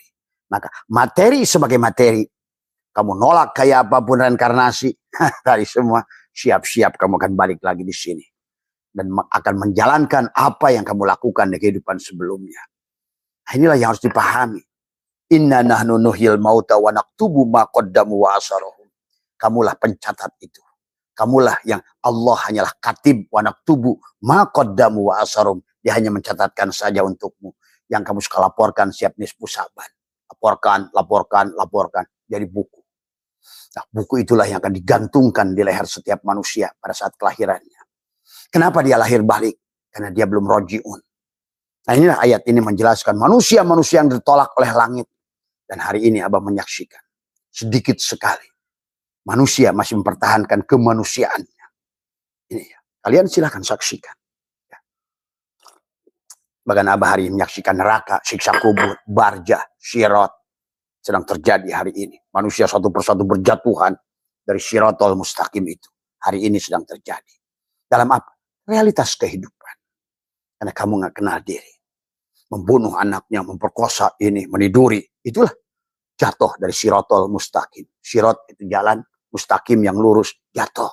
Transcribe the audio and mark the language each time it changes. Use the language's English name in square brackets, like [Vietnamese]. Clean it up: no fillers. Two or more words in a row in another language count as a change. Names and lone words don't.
[Indonesian] Maka materi sebagai materi, kamu nolak kayak apapun reinkarnasi, dari semua, siap-siap kamu akan balik lagi di sini. Dan akan menjalankan apa yang kamu lakukan di kehidupan sebelumnya. Nah, inilah yang harus dipahami. [Arabic] إنا نحن نحيي الموتى ونكتب ما قدموا وآثارهم. [Indonesian] Kamulah pencatat itu. Kamulah yang Allah hanyalah [Arabic] كاتب ونكتب ما قدموا وآثارهم. [Indonesian] Dia hanya mencatatkan saja untukmu. Yang kamu suka laporkan siap nisfu Sa'ban. Laporkan, laporkan, laporkan. Jadi buku. Nah, buku itulah yang akan digantungkan di leher setiap manusia pada saat kelahirannya. Kenapa dia lahir balik? Karena dia belum roji'un. Nah, inilah ayat ini menjelaskan manusia-manusia yang ditolak oleh langit. Dan hari ini Abah menyaksikan. Sedikit sekali. Manusia masih mempertahankan kemanusiaannya. Ini ya. Kalian silahkan saksikan. Ya. Bahkan Abah hari ini menyaksikan neraka, siksa kubur, barjah, syirat. Sedang terjadi hari ini. Manusia satu persatu berjatuhan dari [Arabic] الصراط المستقيم [Indonesian] itu. Hari ini sedang terjadi. Dalam apa? Realitas kehidupan. Karena kamu gak kenal diri. Membunuh anaknya, memperkosa ini, meniduri. Itulah jatuh dari [Arabic] الصراط المستقيم. [Indonesian] Syirat itu jalan, mustaqim yang lurus, jatuh.